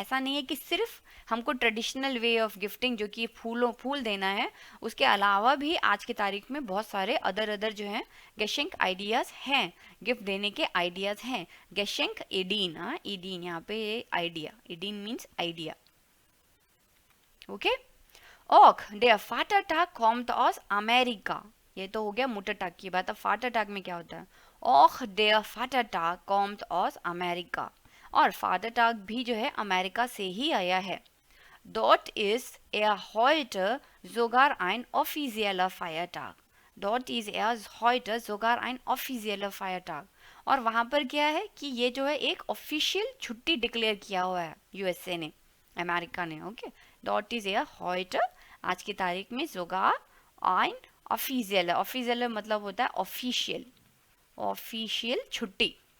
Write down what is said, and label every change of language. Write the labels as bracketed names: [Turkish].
[Hindi] ऐसा नहीं है कि सिर्फ हमको ट्रेडिशनल वे ऑफ गिफ्टिंग जो कि फूल देना है, उसके अलावा भी आज की तारीख में बहुत सारे अदर जो हैं गेशिंग आइडियाज हैं, गिफ्ट देने के आइडियाज हैं। गेशिंग एडीन, एडीन यहाँ पे आइडिया, एडीन मीन्स आइडिया। ओके, और [German] der Vatertag kommt aus Amerika। [Hindi] ये तो हो गया मुटरटाग की बात। अब फाटरटाग में क्या होता है, [German] Och der Vatertag kommt aus Amerika, [Hindi] और फाटरटाग भी जो है अमेरिका से ही आया है। [German] Dort ist er heute sogar ein offizieller Feiertag। Dort ist er heute sogar ein offizieller Feiertag। [Hindi] और वहाँ पर क्या है कि ये जो है एक ऑफिशियल छुट्टी डिक्लेयर किया हुआ है यूएसए ने, अमेरिका ने। Okay, [German] Dort ist er heute, [Hindi] आज की तारीख में, [German] sogar ein [Hindi] ऑफिशियल, ऑफिशियल मतलब होता है ऑफिशियल, ऑफिशियल छुट्टी।